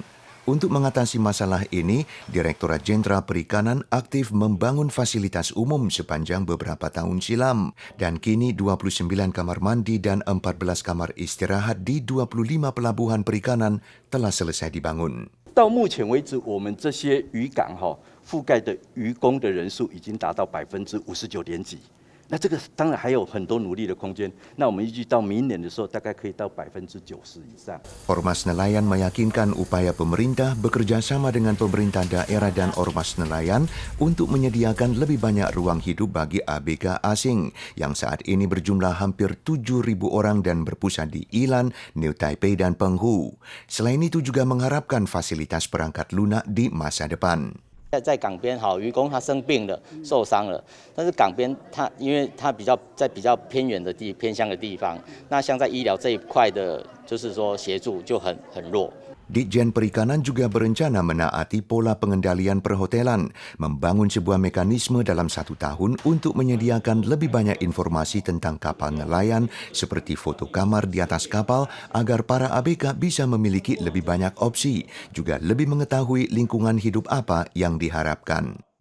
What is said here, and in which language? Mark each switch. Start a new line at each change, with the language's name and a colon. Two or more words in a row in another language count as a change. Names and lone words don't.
Indonesian: Untuk mengatasi masalah ini, Direktorat Jenderal Perikanan aktif membangun fasilitas umum sepanjang beberapa tahun silam. Dan kini 29 kamar mandi dan 14 kamar istirahat di 25 pelabuhan perikanan telah selesai dibangun.
Chinese: 到目前为止，我们这些渔港覆盖的渔工的人数已经达到59. 几%。那这个当然还有很多努力的空间。那我们预计到明年的时候，大概可以到90%以上。
Indonesian: Ormas Nelayan meyakinkan upaya pemerintah bekerja sama dengan pemerintah daerah dan ormas nelayan untuk menyediakan lebih banyak ruang hidup bagi ABK asing yang saat ini berjumlah hampir 7.000 orang dan berpusat di Ilan, New Taipei dan Penghu. Selain itu juga mengharapkan fasilitas perangkat lunak di masa depan.
Chinese: 在港边渔工他生病了受伤了，但是港边因为他在比较偏远的偏乡的地方，那像在医疗这一块的，就是说协助就很弱。
Indonesian: Ditjen Perikanan juga berencana menaati pola pengendalian perhotelan, membangun sebuah mekanisme dalam 1 tahun untuk menyediakan lebih banyak informasi tentang kapal nelayan seperti foto kamar di atas kapal agar para ABK bisa memiliki lebih banyak opsi, juga lebih mengetahui lingkungan hidup apa yang diharapkan.